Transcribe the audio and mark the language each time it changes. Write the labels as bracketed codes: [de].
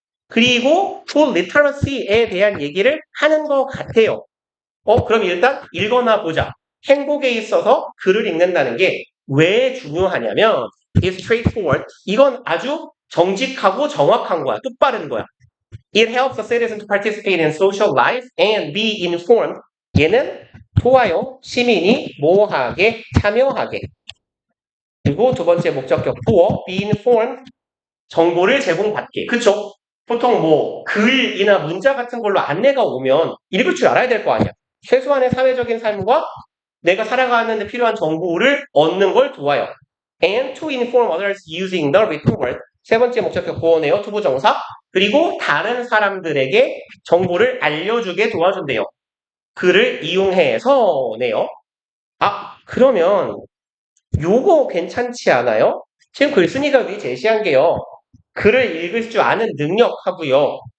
[ko] 그리고 full literacy에 대한 얘기를 하는 것 같아요. 그럼 일단 읽어나 보자. 행복에 있어서 글을 읽는다는 게 왜 중요하냐면 [en] it's straightforward. [ko] 이건 아주 정직하고 정확한 거야. 똑바른 거야. [en] It helps a citizen to participate in social life and be informed. [ko] 얘는 좋아요. 시민이 뭐하게 참여하게. 그리고 두 번째 목적격 [en] for be informed. [ko] 정보를 제공받게. 그쵸? 보통 뭐 글이나 문자 같은 걸로 안내가 오면 읽을 줄 알아야 될 거 아니야. 최소한의 사회적인 삶과 내가 살아가는 데 필요한 정보를 얻는 걸 도와요. [en] And to inform others using the written word. [ko] 세 번째 목적격 보어네요. 투부정사. 그리고 다른 사람들에게 정보를 알려주게 도와준대요. 글을 이용해서네요. 그러면 요거 괜찮지 않아요? 지금 글쓴이가 위에 제시한 게요. 글을 읽을 줄 아는 능력하고요.